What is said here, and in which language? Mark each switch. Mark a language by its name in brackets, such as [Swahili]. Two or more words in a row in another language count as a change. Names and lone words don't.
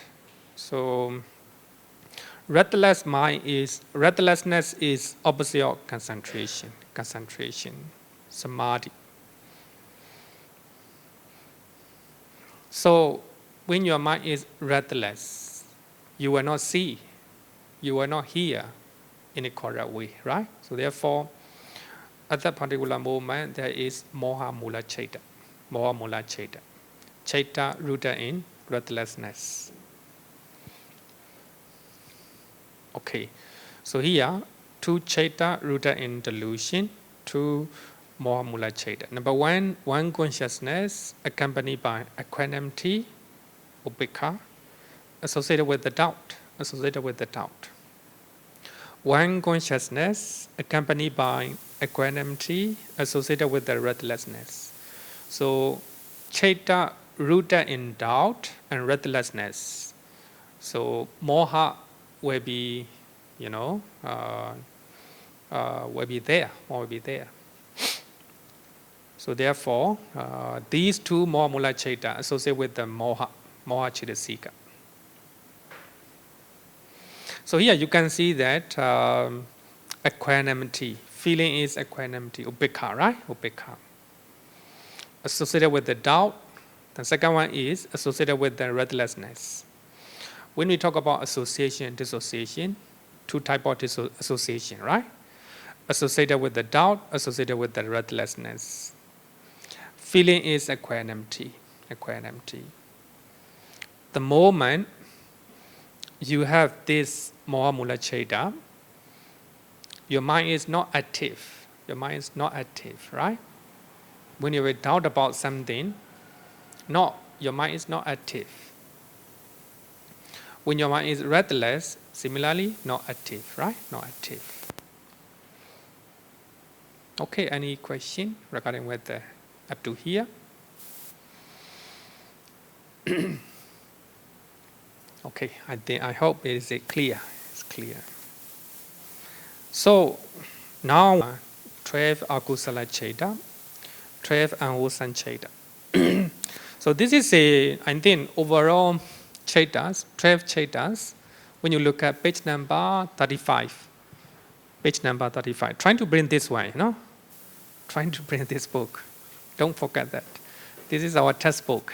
[English] So restlessness is opposite of concentration, samadhi. So when your mind is restless, you will not see, you will not hear in a correct way, right? So therefore, at that particular moment, there is [Pali] moha mula chaita. [English] Chaita rooted in restlessness. Okay, so here, 2 chaita rooted in delusion, 2 [Pali] moha mula chaita. [English] Number 1 consciousness accompanied by equanimity, upekkha, associated with the doubt. 1 consciousness accompanied by equanimity, associated with the restlessness. So, chaita rooted in doubt and restlessness. So, moha will be, will be there. So, therefore, these 2 [Pali] moha mula chaita [English] associated with the [Pali] moha cetasika. [English] So here you can see that equanimity, feeling is equanimity, upekkha, right? Upekkha. Associated with the doubt. The second one is associated with the restlessness. When we talk about association, dissociation, 2 types of association, right? Associated with the doubt, associated with the restlessness. Feeling is equanimity. The moment you have this [Pali] moha mula chaita, [English] your mind is not active. Right? When you have a doubt about something, your mind is not active. When your mind is restless, similarly, not active, right? Not active. Okay, any question regarding whether up to here? Okay, I hope it is clear. It's clear. So now 12 [Pali] akusala chaita, [English] 12 unwholesome chaita. So this is I think overall Chaitas, 12 Chaitas, when you look at page number 35. Page number 35. Trying to bring this way, Trying to bring this book. Don't forget that. This is our textbook.